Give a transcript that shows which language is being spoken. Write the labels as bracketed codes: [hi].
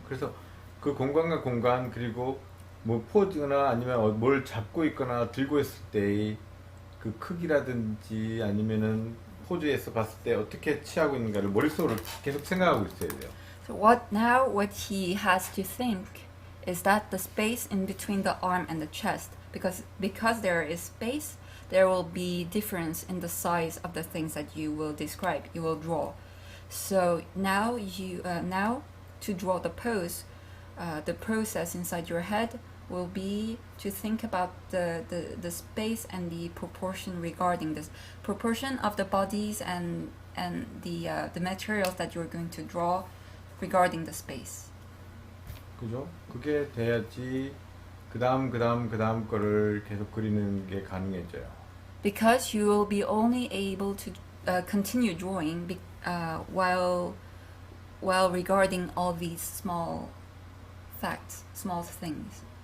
[ko] 그래서 그 공간과 공간 그리고 뭐 포즈나 아니면 뭘 잡고 있거나 들고 있을 때의 그 크기라든지 아니면은 포즈에서 봤을 때 어떻게 취하고 있는가를 머릿속으로 계속 생각하고 있어야 돼요. [en] So what he has to think is that the space in between the arm and the chest, because there is space, there will be difference in the size of the things that you will describe, you will draw. So now to draw the pose, the process inside your head will be to think about the space and the proportion regarding this proportion of the bodies and the materials that you're going to draw regarding the space. [ko] 그죠? 그게 돼야지 그 다음 거를 계속 그리는 게 가능해져요. [en] Because you will be only able to continue drawing while regarding all these small facts, small things.